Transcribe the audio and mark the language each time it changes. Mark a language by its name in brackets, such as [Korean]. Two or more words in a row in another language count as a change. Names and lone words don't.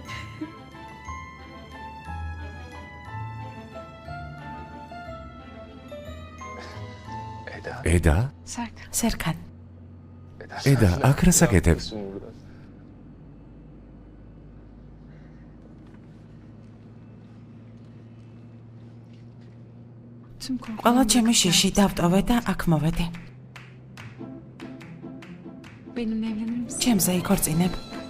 [Georgian] ედა? Serkan. სერქან. ედა, აქ რა საკეთებ? [Turkish] Tüm korkularım [Georgian] ყველა ჩემი შიში დავტოვე და აქ მოვედი. [Turkish] benimle evlenir misin? [Georgian] ჩემზე იქორწინებ.